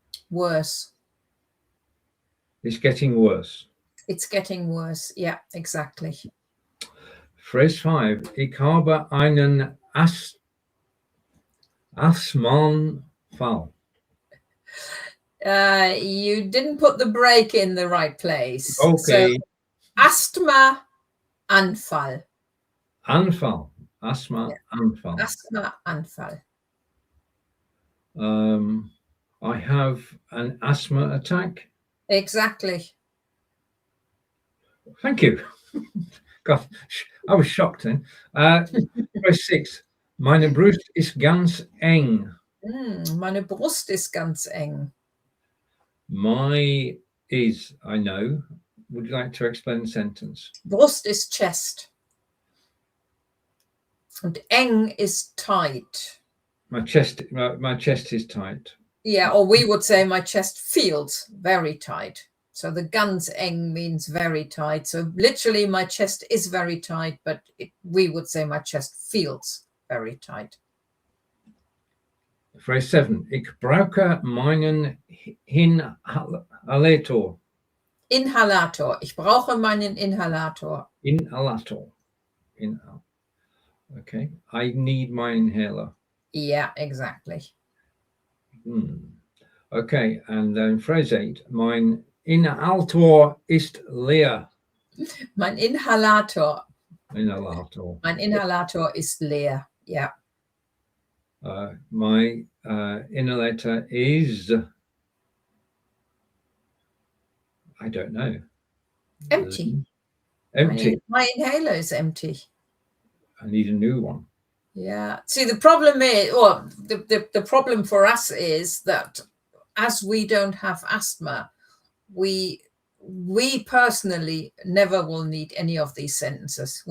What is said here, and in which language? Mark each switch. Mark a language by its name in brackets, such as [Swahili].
[English] Worse. It's getting worse. It's getting worse. Yeah, exactly. Phrase 5. [German] Ich habe einen Asthmaanfall. [English] You didn't put the break in the right place. Okay. So, Asthmaanfall. [German] Anfall. Asthmaanfall. Asthmaanfall. [English] I have an asthma attack. Exactly. Thank you. God, I was shocked then. Phrase 6. [German] Meine Brust ist ganz eng. Meine Brust ist ganz eng. [English] My is, I know. Would you like to explain the sentence? Brust ist chest. Und eng is tight. My chest is tight. Yeah, or we would say my chest feels very tight. So the ganz eng means very tight. So literally my chest is very tight, but we would say my chest feels very tight. Phrase 7. [German] Ich brauche meinen Inhalator. Inhalator. Ich brauche meinen Inhalator. Inhalator. [English] Okay. I need my inhaler. Yeah, exactly. Okay. And then phrase 8. [German] Mein Inhalator ist leer. Mein Inhalator. Inhalator. Mein Inhalator ist leer. [English] Yeah. My inhalator is, I don't know. Empty. Empty. My inhaler is empty. I need a new one. Yeah. See, the problem is, well, the problem for us is that as we don't have asthma, we personally never will need any of these sentences.